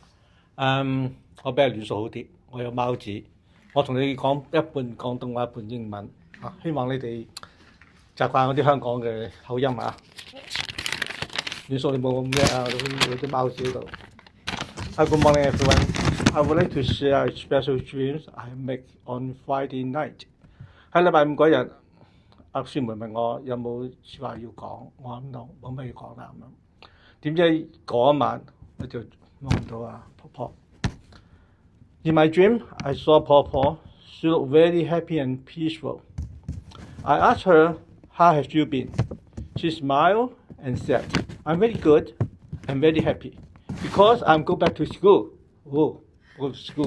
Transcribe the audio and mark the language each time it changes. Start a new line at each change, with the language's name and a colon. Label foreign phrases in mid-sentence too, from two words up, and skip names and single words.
Cantonese: 我比較語數好啲，我有貓字，我同你講一半廣東話，一半英文希望你哋習慣嗰啲香港嘅口音啊。語數你冇咁叻有啲貓字喺度。
English: Good morning, everyone. I would like to share a special dreams I make on Friday night.
Cantonese: 喺禮拜5嗰日。阿孫梅問我有冇説話要講，我諗到冇乜要講啦咁樣。點知嗰一晚我就望到婆婆。
English: In my dream, I saw
Cantonese: 婆婆.
English: She looked very happy and peaceful. I asked her, "How have you been?" She smiled and said, "I'm very good and very happy because I'm going back to school." Oh, go to school.